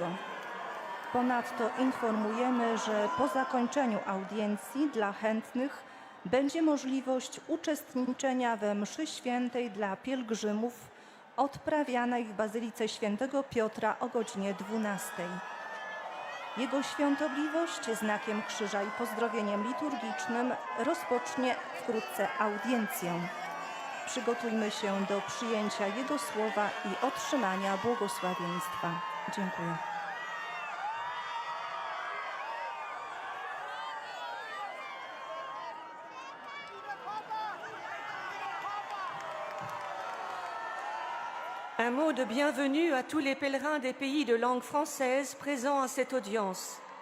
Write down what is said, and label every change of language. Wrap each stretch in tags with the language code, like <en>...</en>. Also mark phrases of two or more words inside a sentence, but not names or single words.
<pl>Ponadto informujemy, że po zakończeniu audiencji dla chętnych będzie możliwość uczestniczenia we mszy świętej dla pielgrzymów odprawianej w Bazylice Świętego Piotra o godzinie 12. Jego Świątobliwość znakiem krzyża i pozdrowieniem liturgicznym rozpocznie wkrótce audiencję. Przygotujmy się do przyjęcia Jego słowa i otrzymania błogosławieństwa. Dziękuję.</pl> <fr>Un mot de bienvenue à tous les pèlerins des pays de langue française présents à cette audience.</fr>